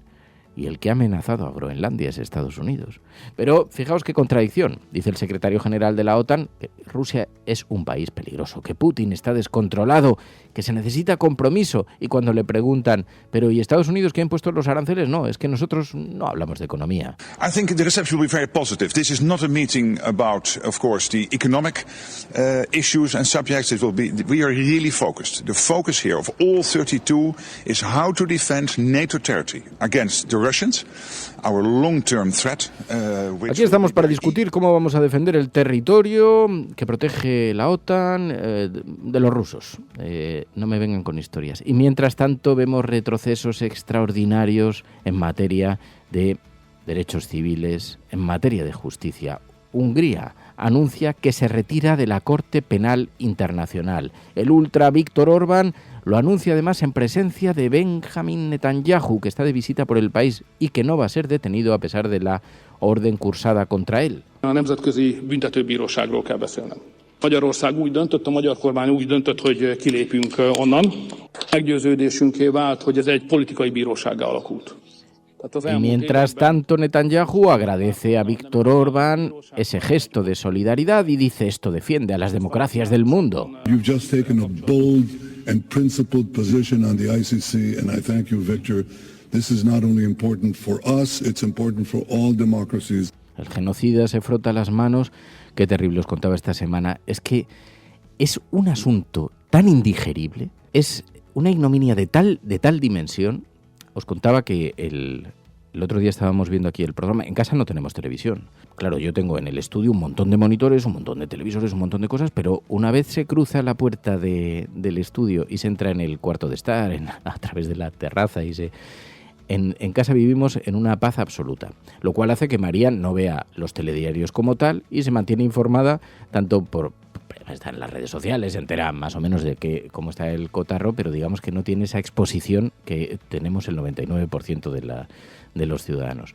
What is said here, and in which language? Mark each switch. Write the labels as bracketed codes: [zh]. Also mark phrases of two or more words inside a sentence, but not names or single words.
[es] Y el que ha amenazado a Groenlandia es Estados Unidos. Pero fijaos qué contradicción. Dice el secretario general de la OTAN que Rusia es un país peligroso, que Putin está descontrolado, que se necesita compromiso. Y cuando le preguntan, pero ¿y Estados Unidos que ha impuesto los aranceles? No, es que nosotros no hablamos de economía. [en] I think the reception will be very positive. This is not a meeting about, of course, the economic issues and subjects. It will be. We are really focused. The focus here of all 32 is how to defend NATO territory against the Russians, our long-term threat. [es] Aquí estamos para discutir cómo vamos a defender el territorio que protege la OTAN de los rusos. No me vengan con historias. Y mientras tanto vemos retrocesos extraordinarios en materia de derechos civiles, en materia de justicia. Hungría anuncia que se retira de la Corte Penal Internacional. El ultra Viktor Orbán lo anuncia además en presencia de Benjamin Netanyahu, que está de visita por el país y que no va a ser detenido a pesar de la orden cursada contra él. [hu] A Nemzetközi Büntetőbíróságról kell beszélnem. Magyarország úgy döntött, a magyar kormány úgy döntött, hogy kilépünk onnan. Meggyőződésünké vált, hogy ez egy politikai bírósággá alakult. [es] Y mientras tanto, Netanyahu agradece a Viktor Orbán ese gesto de solidaridad y dice: esto defiende a las democracias del mundo. [en] You've just taken a bold and principled position on the ICC, and I thank you, Victor. This is not only important for us, it's important for all democracies. [es] El genocida se frota las manos. Qué terrible, os contaba esta semana. Es que es un asunto tan indigerible, es una ignominia de tal dimensión. Os contaba que el otro día estábamos viendo aquí el programa. En casa no tenemos televisión. Claro, yo tengo en el estudio un montón de monitores, un montón de televisores, un montón de cosas, pero una vez se cruza la puerta del estudio y se entra en el cuarto de estar, a través de la terraza, y en casa vivimos en una paz absoluta, lo cual hace que María no vea los telediarios como tal y se mantiene informada tanto está en las redes sociales, se entera más o menos de cómo está el cotarro, pero digamos que no tiene esa exposición que tenemos el 99% de los ciudadanos.